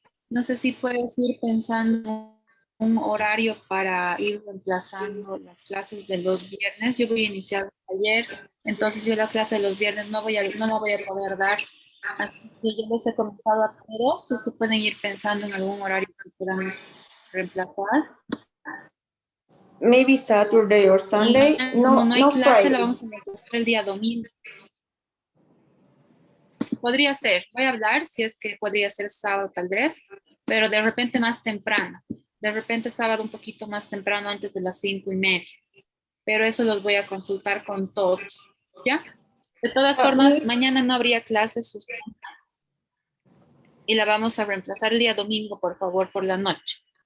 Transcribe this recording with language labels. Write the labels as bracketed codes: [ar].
[es] No sé si puedes ir pensando un horario para ir reemplazando las clases de los viernes. Yo voy a iniciar ayer, entonces yo la clase de los viernes no la voy a poder dar. Así que yo les he comentado a todos si es que pueden ir pensando en algún horario que podamos reemplazar. [en] Maybe Saturday or Sunday. [es] Y como no hay No clase, la [en] Friday. [es] vamos a reemplazar el día domingo. Podría ser, voy a hablar si es que podría ser sábado tal vez, pero de repente más temprano. De repente sábado un poquito más temprano, antes de las 5:30. Pero eso los voy a consultar con todos, ¿ya? De todas formas, mañana no habría clases, Susana, y la vamos a reemplazar el día domingo, por favor, por la noche.